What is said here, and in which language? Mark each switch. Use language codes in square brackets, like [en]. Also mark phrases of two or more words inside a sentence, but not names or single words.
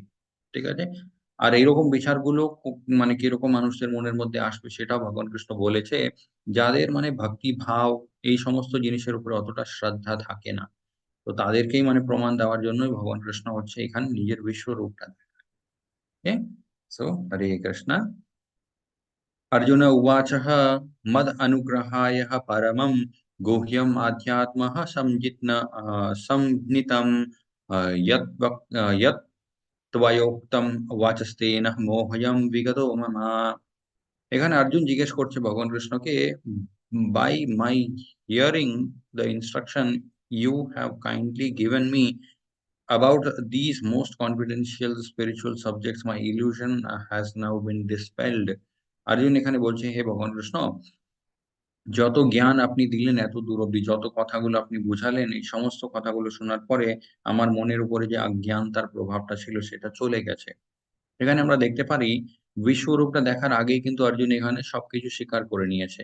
[bn] ঠিক আছে, আর এইরকম বিচারগুলো মানে কিরকম মানুষের মনের মধ্যে আসবে সেটাও ভগবান কৃষ্ণ বলেছে, যাদের মানে ভক্তি ভাব এই সমস্ত জিনিসের উপরে অতটা শ্রদ্ধা থাকে না, তো তাদেরকেই মানে প্রমাণ দেওয়ার জন্যই ভগবান কৃষ্ণ হচ্ছে এখানে নিজের বিশ্বরূপটা দেখায়। সো হরে কৃষ্ণ। [sa] अर्जुन उवाच मद अनुग्रहाय परमं गुह्यम आध्यात्म संहितम यत् त्वयोक्तम वाचस्तेन मोहयम विगतो मम। [bn] এখানে অর্জুন জিজ্ঞেস করছে ভগবান কৃষ্ণকে, [en] by my hearing the instruction you have kindly given me about these most confidential spiritual subjects, my illusion has now been dispelled. [bn] অর্জুন এখানে বলছে, হে ভগবান কৃষ্ণ, যত জ্ঞান আপনি দিলেন এত দূর অব্দি, যত কথাগুলো আপনি বুঝালেন, এই সমস্ত কথাগুলো শোনার পরে আমার মনের উপরে যে অজ্ঞান তার প্রভাবটা ছিল সেটা চলে গেছে। এখানে আমরা দেখতে পারি বিশ্বরূপটা দেখার আগেই কিন্তু অর্জুন এখানে সবকিছু স্বীকার করে নিয়েছে।